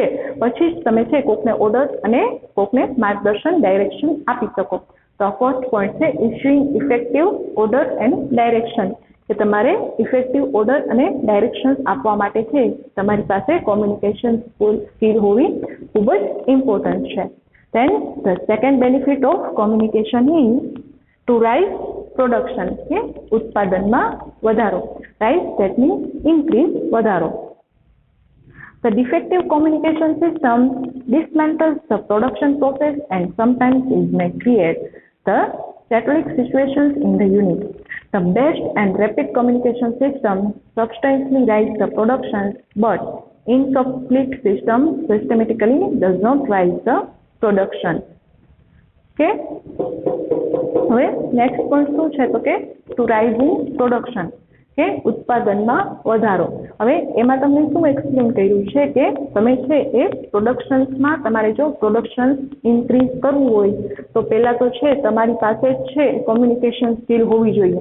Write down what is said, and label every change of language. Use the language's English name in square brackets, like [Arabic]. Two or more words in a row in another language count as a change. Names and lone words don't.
[Gujarati] પછી જ તમે છે કોકને ઓર્ડર અને કોકને માર્ગદર્શન ડાયરેક્શન આપી શકો. તો [English] first point [Gujarati] છે [English] issuing effective order and direction [Gujarati] કે તમારે [English] effective order [Gujarati] અને ડાયરેક્શન્સ આપવા માટે છે તમારી પાસે [English] communication skill [Gujarati] હોવી ખૂબ જ ઇમ્પોર્ટન્ટ છે. [English] Then the second benefit of communication is to rise production. [Gujarati] કે ઉત્પાદનમાં વધારો. [English] Rise that means increase, વધારો. The defective communication system dismantles the production process and sometimes it may create the chaotic situations in the unit. The best and rapid communication system substantially rise the production, but incomplete system systematically does not rise the પ્રોડક્શન. [Gujarati] ઓકે. હવે [English] next point [Gujarati] શું છે તો કે [English] to rise in production [Gujarati] કે ઉત્પાદનમાં વધારો. હવે એમાં તમને શું એક્સપ્લેન કર્યું છે કે તમે છે એ પ્રોડક્શન્સમાં તમારે જો [English] production increase [Gujarati] કરવું હોય તો પહેલાં તો છે તમારી પાસે જ છે [English] communication skill [Gujarati] હોવી જોઈએ.